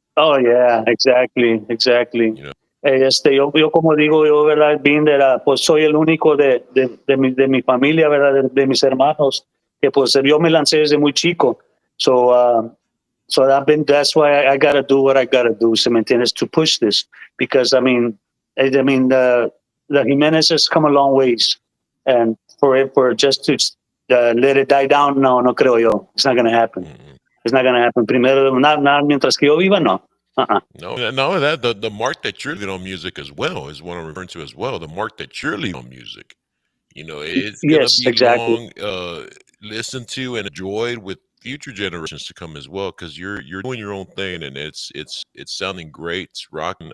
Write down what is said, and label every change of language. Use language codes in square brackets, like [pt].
[en] Oh, yeah, exactly, exactly. You know, [es] Yo como digo yo, ¿verdad? [en] Being that, [es] pues soy el único de mi familia, ¿verdad? De mis hermanos, que pues yo me lancé desde muy chico. [en] So that's why I gotta do what I gotta do, [es] ¿se me entiendes? [en] To push this. Because, I mean, the Jimenez has come a long ways. And for just to let it die down, [es] no creo yo. [en] It's not gonna happen. mm-mm. It's not gonna happen. [es] Primero, [en] not [es] mientras que yo viva, no. Uh-uh. [en] No, and not only that, the mark that you're leaving on music as well is what I'm referring to as well. The mark that you're leaving on music. It's gonna Yes, be exactly. long listened to and enjoyed with future generations to come as well, because you're doing your own thing, and it's sounding great. It's rocking.